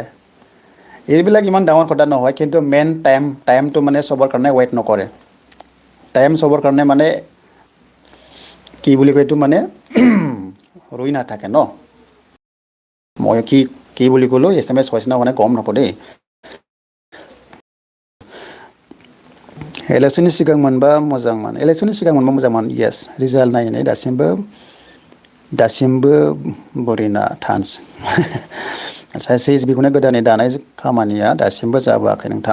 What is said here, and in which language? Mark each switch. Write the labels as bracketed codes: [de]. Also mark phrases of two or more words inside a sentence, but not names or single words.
[as] এইবিলাক ইমান ডাঙৰ কথা নহয়, কিন্তু মেইন টাইমটো মানে চবৰ কাৰণে ৱেইট নকৰে। টাইম চবৰ কাৰণে মানে কি বুলি কয় এইটো মানে ৰৈ নাথাকে ন। মই কি বুলি ক'লো SMS হৈছে না মানে গম নাপাওঁ দেই। [brx] इलेक्सननि सिगां मोनबा मोजांमोन, इलेक्सननि सिगां मोनबा मोजांमोन, येस। रिजाल्ट नायनाय दासिमबो बरिना थान्स। आच्ছা CSB खौनो गोदानै दानाय खामानिया दासिमबो जाबोआखै नोंथां।